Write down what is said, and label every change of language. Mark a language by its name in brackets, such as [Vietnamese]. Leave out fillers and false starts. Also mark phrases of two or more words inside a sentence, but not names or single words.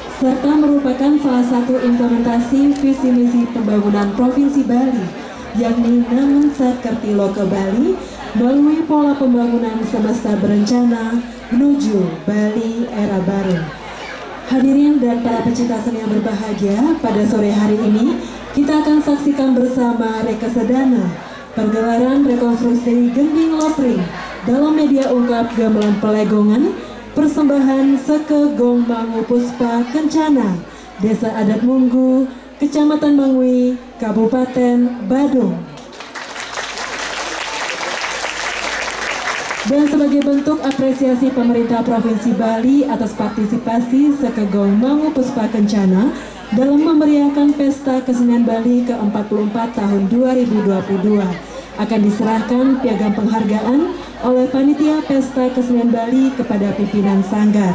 [Indonesian] serta merupakan salah satu implementasi visi misi pembangunan Provinsi Bali, yakni Namen Sakertilo ke Bali melalui pola pembangunan semesta berencana menuju Bali era baru. Hadirin dan para pecinta seni yang berbahagia, pada sore hari ini kita akan saksikan bersama Rekesedana, pergelaran rekonstruksi Gending Lotring dalam media ungkap gamelan Pelegongan, persembahan Seke Gong Mangu Puspa Kencana, Desa Adat Munggu, Kecamatan Mangwi, Kabupaten Badung. Dan sebagai bentuk apresiasi pemerintah Provinsi Bali atas partisipasi Seke Gong Mangu Puspa Kencana dalam memeriahkan Pesta Kesenian Bali ke-44 tahun 2022, akan diserahkan piagam penghargaan oleh Panitia Pesta Kesenian Bali kepada pimpinan Sanggar.